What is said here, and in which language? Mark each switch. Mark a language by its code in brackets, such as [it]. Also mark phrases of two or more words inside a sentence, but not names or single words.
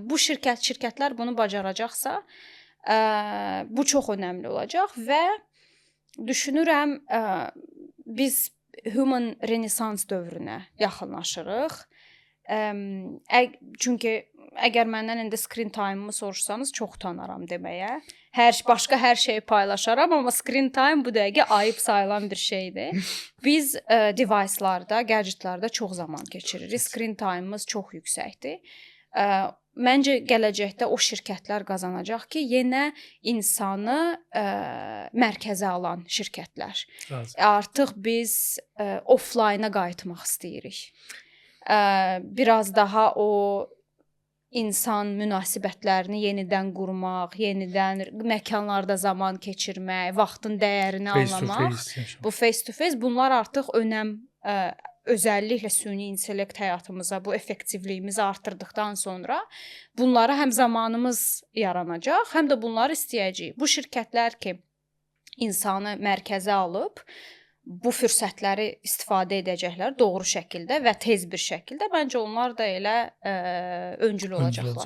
[az] Bu şirkətlər bunu bacaracaqsa, bu çox önəmli olacaq və düşünürəm biz human renesans dövrünə yaxınlaşırıq. Çünki əgər məndən indi [en] screen time- [az] ımı soruşsanız çox utanaram deməyə. Başqa hər şeyi paylaşaram, amma [en] screen time [az] bu dəqiqə ayıb sayılan bir şeydir. Biz device-larda, gadgetlarda çox zaman keçiririk. [en] Screen time- [az] ımız çox yüksəkdir. Məncə gələcəkdə o şirkətlər qazanacaq ki, yenə insanı mərkəzə alan şirkətlər. Artıq biz offline-a qayıtmaq istəyirik. Biraz daha o insan münasibətlərini yenidən qurmaq, yenidən məkanlarda zaman keçirmək, vaxtın dəyərini anlamaq. Bu [en] face to face [az] bunlar artıq özəlliklə süni intellekt həyatımıza bu effektivliyimizi artırdıqdan sonra bunlara həm zamanımız yaranacaq, həm də bunları istəyəcəyik. Bu şirkətlər ki, insanı mərkəzə alıb bu fürsətləri istifadə edəcəklər doğru şəkildə və tez bir şəkildə, məncə onlar da elə öncül olacaqlar.